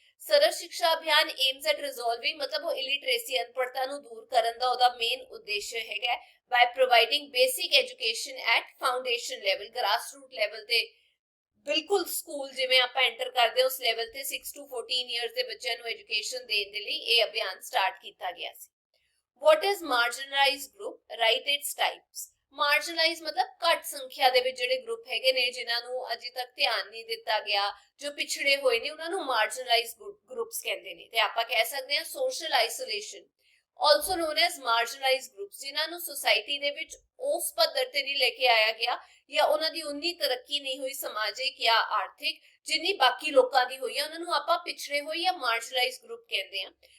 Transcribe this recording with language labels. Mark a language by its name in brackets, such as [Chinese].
[Punjabi] ਸਰਵ ਸਿੱਖਿਆ ਅਭਿਆਨ [English] aims at resolving [Punjabi] ਮਤਲਬ ਉਹ ਇਲਿਟਰੇਸੀ ਅਨਪੜ੍ਹਤਾ ਨੂੰ ਦੂਰ ਕਰਨ ਦਾ ਉਹਦਾ ਮੇਨ ਉਦੇਸ਼ ਹੈਗਾ [English] by providing basic education at foundation level, [Punjabi] grass root level ਤੇ ਬਿਲਕੁਲ ਸਕੂਲ ਜਿਵੇਂ ਆਪਾਂ ਐਂਟਰ ਕਰਦੇ ਉਸ ਲੈਵਲ ਤੇ 6 to 14 ਇਅਰਸ ਦੇ ਬੱਚਿਆਂ ਨੂੰ ਐਜੂਕੇਸ਼ਨ ਦੇਣ ਦੇ ਲਈ ਇਹ ਅਭਿਆਨ ਸਟਾਰਟ ਕੀਤਾ ਗਿਆ ਸੀ। [English] What is marginalized group? Write its types। [Punjabi] ਮਾਰਜਨਲਾਈਜ਼ ਮਤਲਬ ਘੱਟ ਸੰਖਿਆ ਦੇ ਵਿੱਚ ਜਿਹੜੇ ਗਰੁੱਪ ਹੈਗੇ ਨੇ ਜਿਨ੍ਹਾਂ ਨੂੰ ਅਜੇ ਤੱਕ ਧਿਆਨ ਨਹੀਂ ਦਿੱਤਾ ਗਿਆ, ਜੋ ਪਿਛੜੇ ਹੋਏ ਨੇ ਉਹਨਾਂ ਨੂੰ ਮਾਰਜਨਲਾਈਜ਼ ਗਰੁੱਪਸ ਕਹਿੰਦੇ ਨੇ। ਤੇ ਆਪਾਂ ਕਹਿ ਸਕਦੇ ਹਾਂ social isolation [English] also known as marginalized groups, [Punjabi] ਜਿਨ੍ਹਾਂ ਨੂੰ ਸੋਸਾਇਟੀ ਦੇ ਵਿੱਚ ਉਸ ਪੱਧਰ ਤੇ ਨਹੀਂ ਲੈ ਕੇ ਆਇਆ ਗਿਆ ਜਾਂ ਉਹਨਾਂ ਦੀ ਉਨੀ ਤਰੱਕੀ ਨਹੀਂ ਹੋਈ ਸਮਾਜਿਕ ਜਾਂ ਆਰਥਿਕ ਜਿੰਨੀ ਬਾਕੀ ਲੋਕਾਂ ਦੀ ਹੋਈ ਹੈ, ਉਹਨਾਂ ਨੂੰ ਆਪਾਂ ਪਿਛੜੇ ਹੋਏ ਜਾਂ ਮਾਰਜਨਲਾਈਜ਼ਡ ਗਰੁੱਪ ਕਹਿੰਦੇ ਹਾਂ।